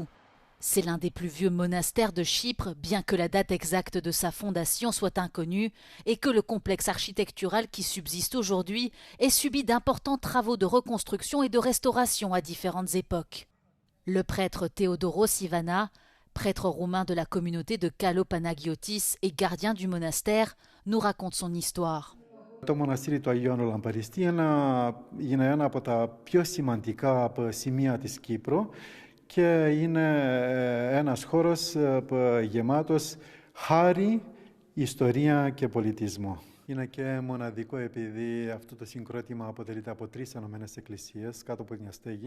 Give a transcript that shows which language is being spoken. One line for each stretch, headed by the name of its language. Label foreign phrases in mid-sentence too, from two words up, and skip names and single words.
French: C'est l'un des plus vieux monastères de Chypre, bien que la date exacte de sa fondation soit inconnue et que le complexe architectural qui subsiste aujourd'hui ait subi d'importants travaux de reconstruction et de restauration à différentes époques. Le prêtre Théodoros Ivana, prêtre roumain de la communauté de Kallopanagiotis et gardien du monastère, nous raconte son histoire.
Greek: Το μοναστήρι του Αγίου Λαμπαριστή είναι ένα από τα πιο σημαντικά σημεία της Κύπρου και είναι ένας χώρος γεμάτος χάρη, ιστορία και πολιτισμό. Είναι και μοναδικό επειδή αυτό το συγκρότημα αποτελείται από 3 ενωμένες εκκλησίες κάτω από μια στέγη.